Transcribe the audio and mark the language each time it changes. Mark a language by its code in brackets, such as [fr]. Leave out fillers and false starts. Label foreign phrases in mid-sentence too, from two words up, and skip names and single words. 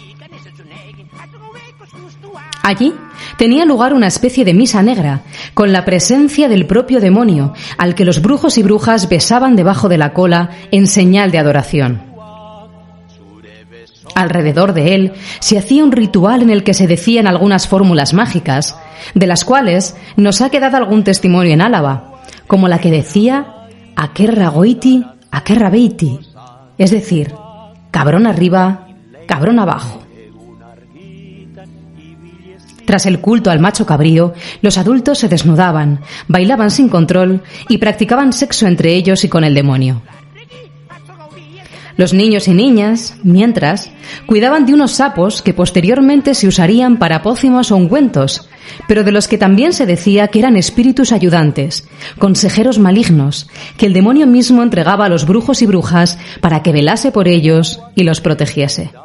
[es] Allí tenía lugar una especie de misa negra, con la presencia del propio demonio, al que los brujos y brujas besaban debajo de la cola en señal de adoración. Alrededor de él se hacía un ritual en el que se decían algunas fórmulas mágicas, de las cuales nos ha quedado algún testimonio en Álava, como la que decía [eu] "Aquerra goiti, aquerra beiti", [es] es decir, cabrón arriba, cabrón abajo. Tras el culto al macho cabrío, los adultos se desnudaban, bailaban sin control y practicaban sexo entre ellos y con el demonio. Los niños y niñas, mientras, cuidaban de unos sapos que posteriormente se usarían para pócimos o ungüentos, pero de los que también se decía que eran espíritus ayudantes, consejeros malignos, que el demonio mismo entregaba a los brujos y brujas para que velase por ellos y los protegiese.